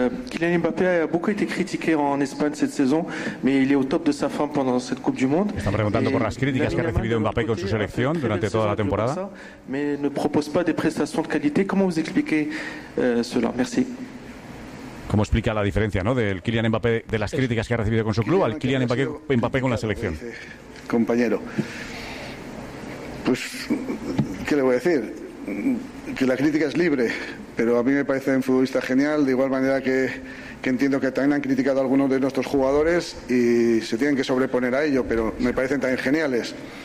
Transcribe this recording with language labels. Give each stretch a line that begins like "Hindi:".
French: Kylian Mbappé a beaucoup été critiqué en Espagne cette saison, mais il est au top de sa forme pendant cette Coupe du Monde.
Spanish: Están preguntando por las críticas que ha recibido Mbappé con su selección durante toda la temporada.
French: Mais ne propose pas des prestations de qualité. Comment vous expliquez cela? Merci.
Spanish: ¿Cómo explica la diferencia, ¿no?, del Kylian Mbappé, de las críticas que ha recibido con su club, al Kylian Mbappé con la selección? Compañero, pues, ¿qué le voy a decir? Que la crítica es libre, pero a mí me parece un futbolista genial, de igual manera que entiendo que también han criticado a algunos de nuestros jugadores y se tienen que sobreponer a ello, pero me parecen también geniales.